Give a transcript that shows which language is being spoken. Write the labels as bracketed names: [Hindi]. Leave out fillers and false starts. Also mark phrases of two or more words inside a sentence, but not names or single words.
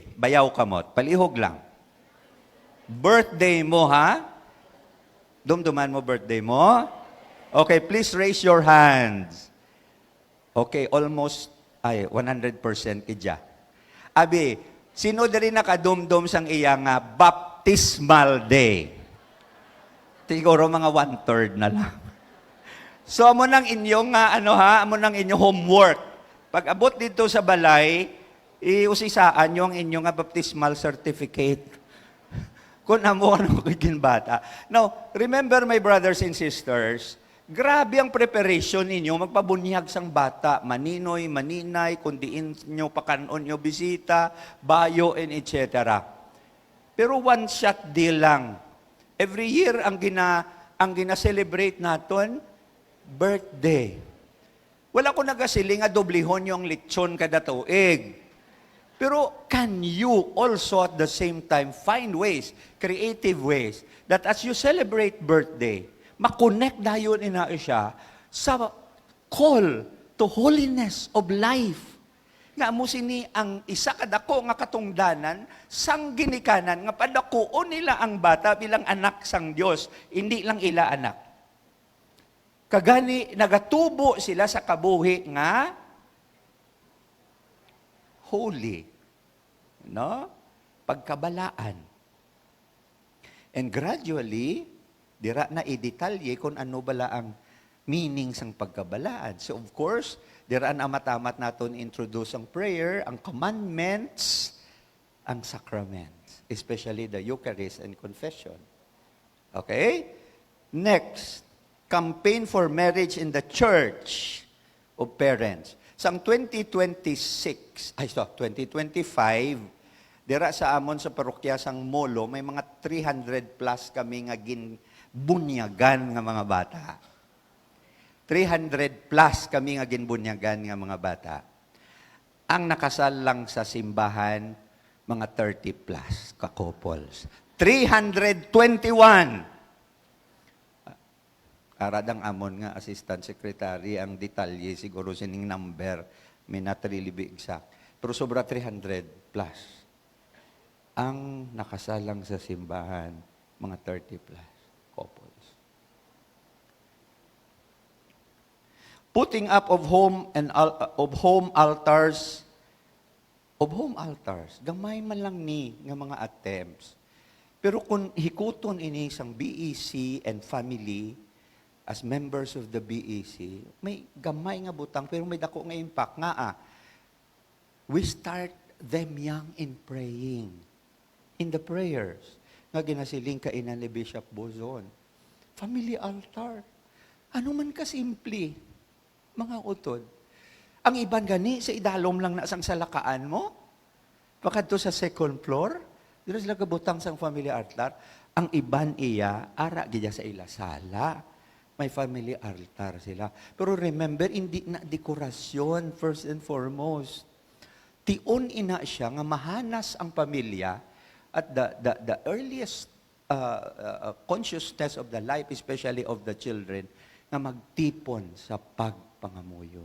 [Hiligaynon] Bayaw kamot, palihog lang. Birthday mo ha? Dumduman mo birthday mo? [English] Okay, please raise your hands. Okay, almost 100% idya. [Hiligaynon] Abi, sino diri nakadumdum sang iya nga [English] baptismal day? [Hiligaynon] Siguro mga 1/3 na lang. So amo nang inyong amo nang inyong homework. Pag abot dito sa balay, iusisaan nyo ang inyong [English] baptismal certificate. [Hiligaynon] Kung amo kagin bata. [English] Now, remember my brothers and sisters, [Hiligaynon] grabe ang preparation ninyo, magpabunyag sang bata, maninoy, maninay, kundiin nyo, pakanon nyo, bisita, bayo, [English] and etc. Pero one shot deal lang. Every year, [Hiligaynon] ang gina-celebrate naton, birthday. Wala ko nagasiling nga doblihon yung lechon kada tuig. [English] Pero can you also at the same time find ways, creative ways, that as you celebrate birthday, [Hiligaynon] makonect dayon ina siya sa call [English] to holiness of life. [Hiligaynon] Nga mo sini ang isa kadako nga katungdanan sang ginikanan nga padakuon nila ang bata bilang anak sang Dios, hindi lang ila anak. Kagani nagatubo sila sa kabuhi nga holy, no? Pagkabalaan. [English] And gradually, [Hiligaynon] dira na i-detalye kung ano bala ang meaning sang pagkabalaan. [English] So of course, [Hiligaynon] dira na matamat naton [English] introduce ang prayer, ang commandments, ang sacraments, especially the Eucharist and confession. Okay? [Hiligaynon] Next, campaign for marriage in the church of parents. Sang 2025, Dira sa amon sa parokya sang Molo, may mga 300 plus kami nga ginbunyagan nga mga bata. 300 plus kami nga ginbunyagan nga mga bata. Ang nakasal lang sa simbahan, mga 30 plus ka-couples. 321! Aradang amon nga [English] assistant secretary, [Hiligaynon] ang detalye siguro sining number, [English] may not really be exact. [Hiligaynon] Pero sobra 300 plus. Ang nakasalang sa simbahan, mga 30 plus couples. [English] Putting up of home altars, [Hiligaynon] gamay man lang ni nga mga attempts. Pero kung hikuton ini sang [English] BEC and family, as members of the BEC, [Hiligaynon] may gamay nga butang, pero may dako nga impact nga [English] we start them young in praying. In the prayers, [Hiligaynon] nga ginasiling kainan ni Bishop Bozon. [English] Family altar. [Hiligaynon] Ano man kasimple, mga utod. Ang iban gani, sa idalom lang na sang salakaan mo, pakadto sa [English] second floor, [Hiligaynon] dito sila kabutang sang [English] family altar. [Hiligaynon] Ang iban iya, ara gidya sa ila sala. May [English] family altar [Hiligaynon] sila. Pero remember, hindi na dekorasyon [English] first and foremost. [Hiligaynon] Tion ina siya nga mahanas ang pamilya [English] at the earliest consciousness of the life, especially of the children, [Hiligaynon] nga magtipon sa pagpangamuyo.